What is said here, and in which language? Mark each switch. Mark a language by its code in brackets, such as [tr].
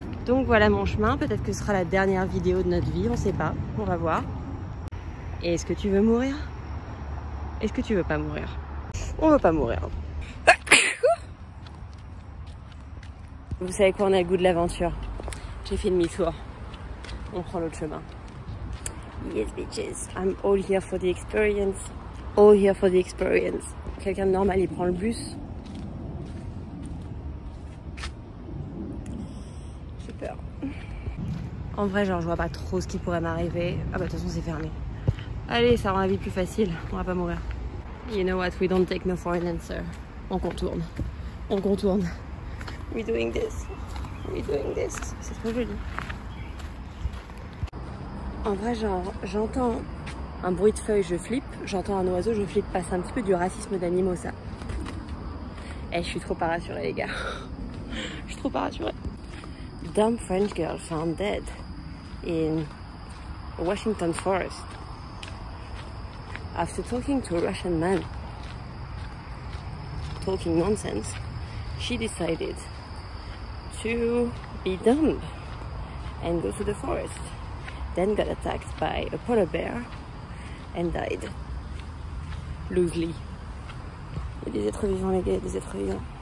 [fr] Donc voilà mon chemin, peut-être que ce sera la dernière vidéo de notre vie, on sait pas, on va voir. Et est-ce que tu veux mourir? Est-ce que tu veux pas mourir? On veut pas mourir. Vous savez quoi, on a le goût de l'aventure. J'ai fait demi-tour. On prend l'autre chemin. [en] Yes bitches, I'm all here for the experience. All here for the experience. [fr] Quelqu'un de normal, il prend le bus. En vrai, genre, je vois pas trop ce qui pourrait m'arriver. Ah bah, de toute façon, c'est fermé. Allez, ça rend la vie plus facile. On va pas mourir. [en] You know what? We don't take no for an answer. [fr] On contourne. On contourne. [en] We're doing this. We're doing this. [fr] C'est trop joli. En vrai, genre, j'entends un bruit de feuilles, je flippe. J'entends un oiseau, je flippe pas. C'est un petit peu du racisme d'animaux, ça. Eh, je suis trop pas rassurée, les gars. Je suis trop pas rassurée. [en] Dumb French girl found dead in Washington forest after talking to a Russian man talking nonsense. She decided to be dumb and go to the forest, then got attacked by a polar bear and died loosely. [fr] Il y a des êtres vivants, les gars, des êtres vivants.